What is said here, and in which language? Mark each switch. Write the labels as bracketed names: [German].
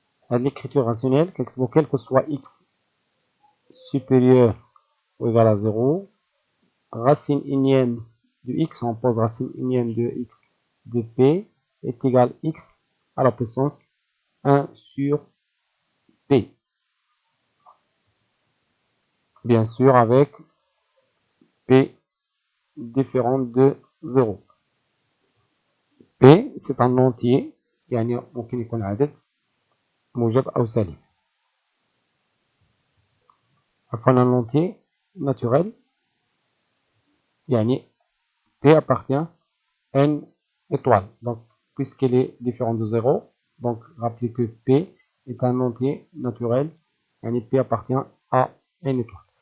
[French] L'écriture rationnelle, quel que soit x supérieur ou égal à 0, racine énième de x, on pose racine énième de x de p est égal à x à la puissance 1 sur p. Bien sûr, avec p différent de 0. p, c'est un entier, [Arabic] يعني ممكن يكون عدد موجب أو سالب. [French] عفوا un entier naturel, يعني p appartient à n étoile. Donc, puisqu'elle est différente de 0, donc rappelez que p est un entier naturel, يعني p appartient à n étoile.